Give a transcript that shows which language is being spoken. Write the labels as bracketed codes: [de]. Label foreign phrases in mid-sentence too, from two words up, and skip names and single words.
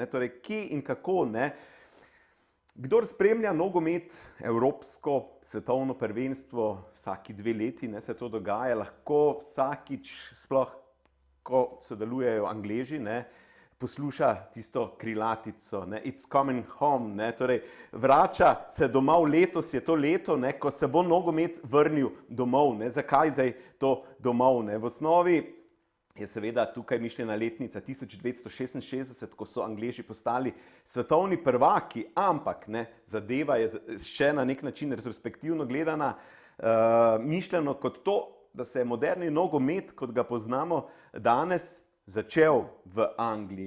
[sl] Torej, kje in kako, Kdor spremlja nogomet, evropsko svetovno prvenstvo, vsaki 2 leti se to dogaja, lahko vsakič, sploh ko sodelujejo Angleži, posluša tisto krilatico, [en] It's coming home, [sl] torej vrača se domov, letos je to leto, ko se bo nogomet vrnil domov. Zakaj zdaj to domov? V osnovi je seveda tukaj mišljena letnica 1966, ko so Angleži postali svetovni prvaki, ampak zadeva je še na nek način retrospektivno gledana, mišljeno kot to, da se je moderni nogomet, kot ga poznamo danes, začel v Angliji.